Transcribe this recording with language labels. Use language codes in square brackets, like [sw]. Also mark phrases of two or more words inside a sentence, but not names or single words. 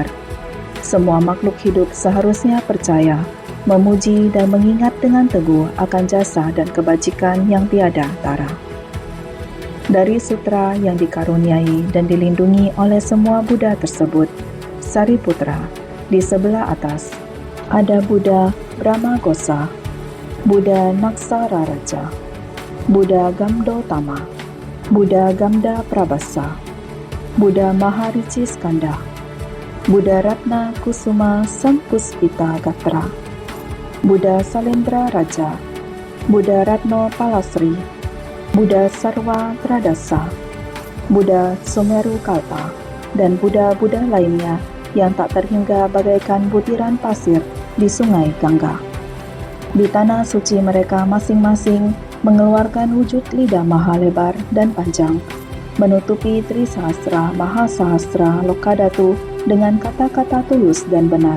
[id] Semua makhluk hidup seharusnya percaya, memuji dan mengingat dengan teguh akan jasa dan kebajikan yang tiada tara. Dari sutra yang dikaruniai dan dilindungi oleh semua Buddha tersebut. Sariputra, di sebelah atas ada Buddha Brahmagosa, Buddha Naksararaja, Buddha Gamdotama, Buddha Gamda Prabhasa, Buddha Maharichiskanda, Buddha Ratna Kusuma Sampuspita Gatra, Buddha Salendra Raja, Buddha Ratno Palasri, Buddha Sarva Tradasa, Buddha Sumeru Kalpa, dan Buddha-Buddha lainnya yang tak terhingga bagaikan butiran pasir di sungai Gangga. Di tanah suci mereka masing-masing mengeluarkan wujud lidah maha lebar dan panjang, menutupi Trisahasra Mahasahasra Lokadatu dengan kata-kata tulus dan benar.